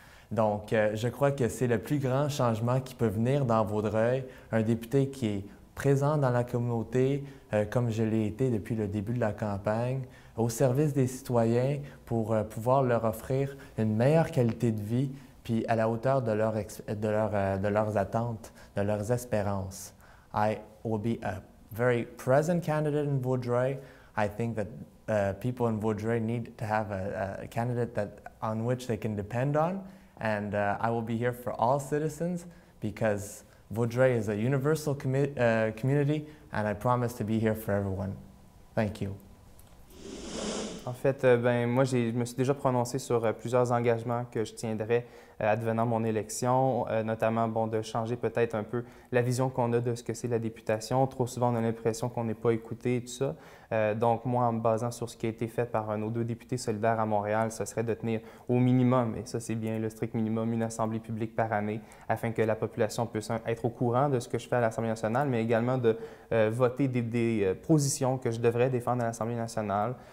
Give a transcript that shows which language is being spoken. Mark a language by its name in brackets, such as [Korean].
[French] Donc, je crois que c'est le plus grand changement qui peut venir dans Vaudreuil, un député qui est présent dans la communauté, comme je l'ai été depuis le début de la campagne, au service des citoyens pour pouvoir leur offrir une meilleure qualité de vie, puis à la hauteur de leurs attentes, de leurs espérances. [English] I will be a very present candidate in Vaudreuil. I think that people in Vaudreuil need to have a candidate on which they can depend on, and I will be here for all citizens because Vaudreuil is a universal community, and I promise to be here for everyone. Thank you. [French] En fait, moi, je me suis déjà prononcé sur plusieurs engagements que je tiendrais advenant mon élection, notamment de changer peut-être un peu la vision qu'on a de ce que c'est la députation. Trop souvent, on a l'impression qu'on n'est pas écouté et tout ça. Donc, moi, en me basant sur ce qui a été fait par nos 2 députés solidaires à Montréal, ce serait de tenir au minimum, et ça c'est bien le strict minimum, une assemblée publique par année, afin que la population puisse être au courant de ce que je fais à l'Assemblée nationale, mais également de voter des positions que je devrais défendre à l'Assemblée nationale.